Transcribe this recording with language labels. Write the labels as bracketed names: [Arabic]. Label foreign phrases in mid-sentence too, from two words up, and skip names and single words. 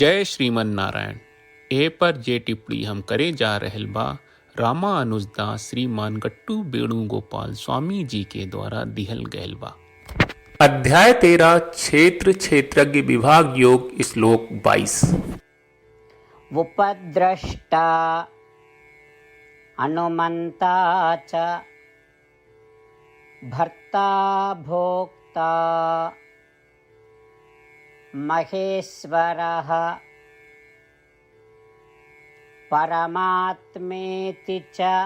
[Bhojpuri] जय श्रीमन नारायण। ए पर जे टिप्पणी हम करे जा रहल बा रामानुजदास श्रीमान गट्टू वेणुगोपाल स्वामी जी के द्वारा दिहल गयल बा। अध्याय 13 क्षेत्र क्षेत्रज्ञ विभाग योग श्लोक 22। [Sanskrit] उपद्रष्टा अनुमंता च भर्ता भोक्ता महेश्वरः परमात्मेति च